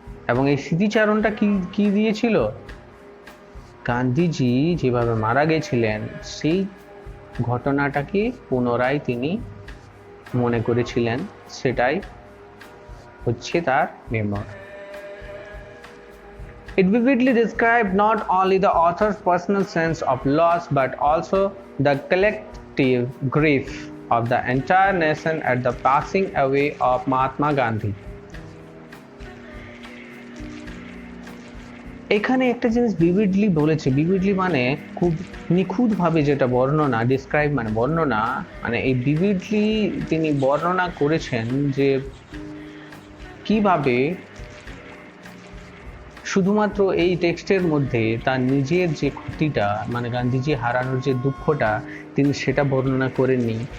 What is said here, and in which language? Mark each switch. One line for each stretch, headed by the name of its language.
Bangla: এবং এই স্মৃতিচারণটা কি দিয়েছিল? গান্ধীজি যেভাবে মারা গেছিলেন সেই ঘটনাটাকে পুনরায় তিনি মনে করেছিলেন, সেটাই হচ্ছে তার মেমোর।
English: It vividly described not only the author's personal sense of loss but also the collective grief of the entire nation at the passing away of Mahatma Gandhi.
Bangla: এখানে একটা জিনিস ভিভিডলি বলেছে, ভিভিডলি মানে খুব নিখুঁতভাবে, যেটা বর্ণনা, ডিসক্রাইব মানে বর্ণনা, মানে এই ভিভিডলি তিনি বর্ণনা করেছেন যে কিভাবে শুধুমাত্র এই টেক্সটের মধ্যে তার নিজের যে ক্ষতিটা, মানে গান্ধীজি হারানোর যে দুঃখটা, তিনি সেটা বর্ণনা করেননি।